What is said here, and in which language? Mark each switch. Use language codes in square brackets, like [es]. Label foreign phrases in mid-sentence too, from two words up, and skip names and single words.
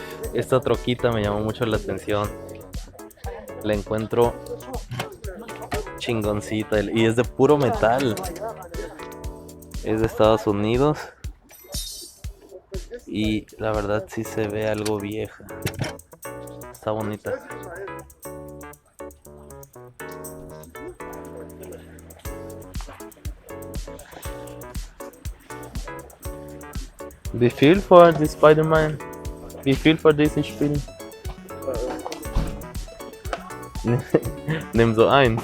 [es] Esta troquita me llamó mucho la atención. La encuentro chingoncita y es de puro metal. Es de Estados Unidos. Y la verdad sí se ve algo vieja. Está bonita. [de] Wie viel für die Spider-Man? Wie viel für dieses Spiel? Nimm so ein.